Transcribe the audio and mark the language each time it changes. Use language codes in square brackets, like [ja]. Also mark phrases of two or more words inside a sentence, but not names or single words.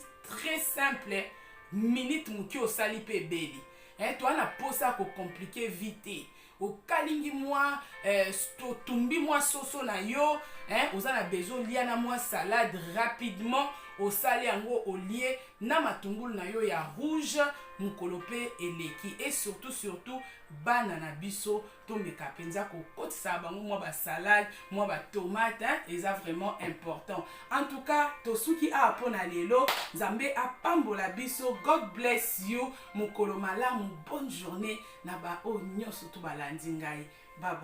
[fr] très simple [ln] minute moki osali pe ebeli toana posa ko compliqué vite okalingi mwa totumbi mwa soso na yo oza na besoin lia na mwa salade rapidement osali yango olie na matungulu na yo ya rouge mukolo pe eleki et surtout bana na biso tomeka penza kokotisa bango mwa ba salade mwa ba tomate eza [fr] vraiment important. [ln] En tout cas tosuki a pona lelo nzambe apambola biso. [en] God bless you [ln] mukolo malamu, [fr] bonne journée [ln] na ba o nyoso to balandi ngai. Bye bye.